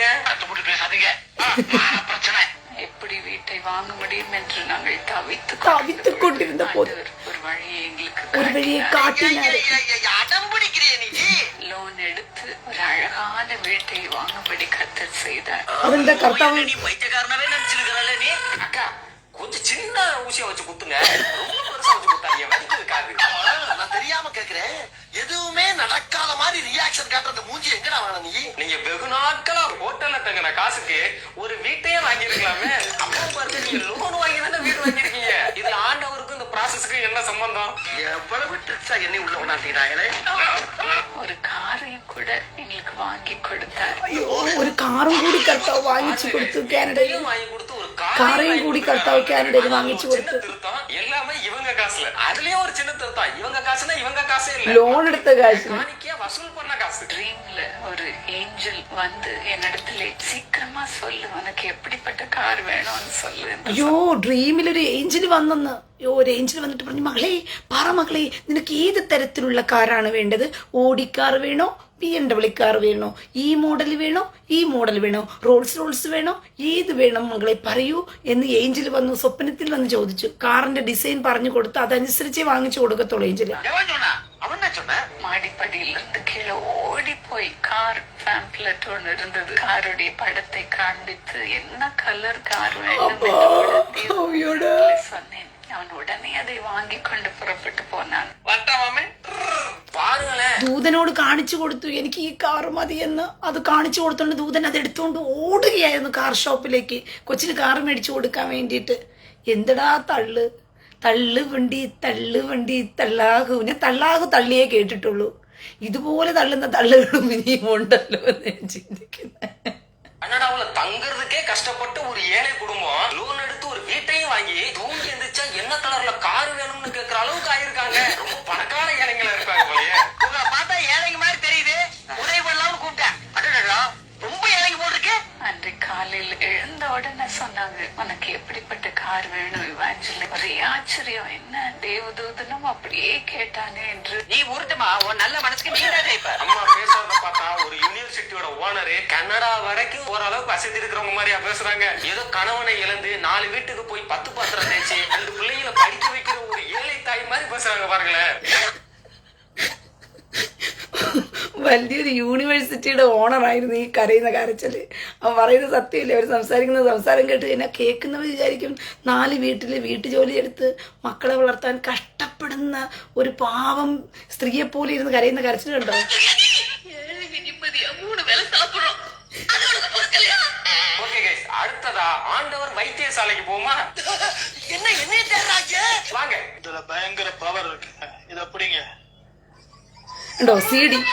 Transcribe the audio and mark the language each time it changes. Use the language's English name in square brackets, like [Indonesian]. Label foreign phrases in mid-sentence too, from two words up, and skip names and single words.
[Tamil] கத்துப்பட்டு பேசாதீங்க. பிரச்சனை. எப்படி வீட்டை வாங்க முடியும் என்று நாங்கள் தவித்துக் கொண்டிருந்த போது ஒரு வழியை எங்களுக்கு ஒரு வழியை காட்டினாரு. அடம் பிடிக்கிறிய நீ லோன் எடுத்து ஒரு அழகான வீட்டை வாங்கும்படி கர்த்தர் செய்தார். [Malayalam] അതിന്റെ കർത്താവ് [Tamil] நீ பைத்தியக்காரனாவே நினைச்சிருக்கறல நீ. அக்கா கொஞ்சம் சின்ன ஊசியா வச்சு குத்துங்க. ரொம்ப பெருசா வச்சு குத்தாதீங்க. வலிக்குது காது. நான் தெரியாம கேக்குறேன். எதுவுமே நடக்காத மாதிரி ரியாக்ஷன் காட்டுற மூஞ்சி எங்கடா வாங்க நீ? நீங்க வெகு நாட்களா ஹோட்டல்ல தங்கின காசுக்கு ஒரு வீட்டையே வாங்கிருக்கலாமே. அப்புறம் பாருங்க நீங்க லோன் வாங்கி தானே வீடு வாங்கிருக்கீங்க. இதுல ஆண்டவருக்கும் இந்த ப்ராசஸ்க்கு என்ன சம்பந்தம்? எவ்வளவு ட்ரிக்ஸா என்னை உள்ள கொண்டாட்டினாங்களே. ஒரு காரையும் கூட எங்களுக்கு வாங்கி கொடுத்தார். [Malayalam] അയ്യോ ഒരു കാറും കൂടി കർത്താവ് വാങ്ങിച്ചു കൊടുത്തു. കാനഡയിൽ [Tamil] வாங்கி கொடுத்து ஒரு [Malayalam] കാറേയും കൂടി കർത്താവ് കാനഡയിൽ വാങ്ങിച്ചു [Tamil] சின்ன [Malayalam] കൊടുത്തു. [Tamil] திருத்தம் எல்லாமே இவங்க காசுல. அதுலயும் ஒரு சின்ன திருத்தம். இவங்க காசுனா இவங்க காசே இல்ல. [Malayalam] ലോൺ എടുത്ത കാശ് [Tamil] காணிக்கையா வசூல் பண்ண காசு. ட்ரீம்ல ஒரு ஏஞ்சல் வந்து என்னிடத்துல சீக்கிரமா சொல்லு, உனக்கு எப்படிப்பட்ட கார் வேணும்னு சொல்லு. [Malayalam] അയ്യോ ഡ്രീമിലൊരു ഏഞ്ചൽ വന്നെന്ന്. അയ്യോ ഒരു ഏഞ്ചൽ വന്നിട്ട് പറഞ്ഞു, മകളെ പറ മകളെ, നിനക്ക് ഏത് തരത്തിലുള്ള കാറാണ് വേണ്ടത്? ഓടിക്കാർ വേണോ, BMW കാർ വേണോ, ഈ മോഡൽ വേണോ, ഈ മോഡൽ വേണോ, റോൾസ് വേണോ, ഏത് വേണം മകളെ പറയൂ എന്ന് ഏഞ്ചൽ വന്നു, സ്വപ്നത്തിൽ വന്ന് ചോദിച്ചു. കാറിന്റെ ഡിസൈൻ പറഞ്ഞു കൊടുത്ത് അതനുസരിച്ചേ വാങ്ങിച്ചു കൊടുക്കത്തുള്ളൂ ഏഞ്ചൽ. [Tamil] எவன் சொன்னா? அவன் என்ன சொன்ன? மாடிப்படியில இருந்து கீழே ஓடி போய் கார் பேம்ப்லெட் ஒன்று இருந்தது. காருடைய படத்தை காண்பித்து என்ன கலர் கார் வேணும் என்று சொன்னேன். அவன் உடனே அதை வாங்கி கொண்டு புறப்பட்டு போனான். வட்டாமே பாருங்களேன். [Malayalam] ദൂതനോട് കാണിച്ചു കൊടുത്തു, എനിക്ക് ഈ കാർ മതിയെന്ന്. അത് കാണിച്ചു കൊടുത്തോണ്ട് ദൂതൻ അത് എടുത്തുകൊണ്ട് ഓടുകയായിരുന്നു കാർ ഷോപ്പിലേക്ക്, കൊച്ചിന് കാർ മേടിച്ചു കൊടുക്കാൻ വേണ്ടിയിട്ട്. എന്തടാ തള്ളു തള്ളു വണ്ടി തള്ളാകു. ഞാൻ തള്ളാകു തള്ളിയേ കേട്ടിട്ടുള്ളൂ. ഇതുപോലെ തള്ളുന്ന തള്ളുകളും ഇനിയും ഉണ്ടല്ലോ എന്ന് ഞാൻ ചിന്തിക്കുന്നത്. [Tamil] கனடாவுல தங்குறதுக்கே கஷ்டப்பட்டு ஒரு ஏழை குடும்பம் லோன் எடுத்து ஒரு வீட்டையும் வாங்கி தூங்கி எந்திரிச்சா என்ன கலர்ல கார் வேணும்னு கேக்குற அளவுக்கு ஆயிருக்காங்க. ரொம்ப பணக்கார ஏழைங்களா இருப்பாங்க போலயே. உங்களை பார்த்தா ஏழைங்க மாதிரி தெரியுது. உதவி பண்ணலாம்னு கூப்பிட்டேன். அடடா ரொம்ப ஏழைங்க போட்டிருக்கு. அன்று காலையில் எழுந்த உடனே சொன்னாங்க, உனக்கு எப்படிப்பட்ட கார் வேணும் இவாஞ்சலி. ஒரே ஆச்சரியம், என்ன தேவதூதனும் அப்படியே கேட்டானே என்று. நீ உருட்டுமா, உன் நல்ல மனசுக்கு நீ தான் ஜெயிப்ப. அம்மா பேசுறத பார்த்தா ஒரு யூனிவர்சிட்டியோட ஓனரு கனடா வரைக்கும் ஓரளவுக்கு வசதி இருக்கிறவங்க மாதிரியா பேசுறாங்க. ஏதோ கணவனை இழந்து 4 வீட்டுக்கு போய் 10 பாத்திரம் தேய்ச்சி 2 பிள்ளைகளை படிக்க வைக்கிற ஒரு ஏழை தாய் மாதிரி பேசுறாங்க பாருங்களேன். [Malayalam] വലിയൊരു യൂണിവേഴ്സിറ്റിയുടെ ഓണറായിരുന്നു ഈ കരയുന്ന കരച്ചല്. അവൻ പറയുന്നത് സത്യമില്ല. അവർ സംസാരിക്കുന്ന സംസാരം കേട്ട് കഴിഞ്ഞാൽ കേൾക്കുന്നവർ വിചാരിക്കും 4 വീട്ടു ജോലി എടുത്ത് മക്കളെ വളർത്താൻ കഷ്ടപ്പെടുന്ന ഒരു പാവം സ്ത്രീയെ പോലെ ഇരുന്ന് കരയുന്ന കരച്ചിൽ കണ്ടോ? [Tamil] ஏழைங்க நிம்மதியா 3 வேளை சாப்பிடுறோம். அது உனக்கு பொறுக்கலையா? ஓகே கைஸ், அடுத்ததா ஆண்டவர் வைத்தியசாலைக்கு போமா? என்னைய தேடுறாங்க? வாங்க. இதுல பயங்கர பவர் இருக்கு. இது அப்படிங்க [Malayalam] ഉണ്ടോ CD?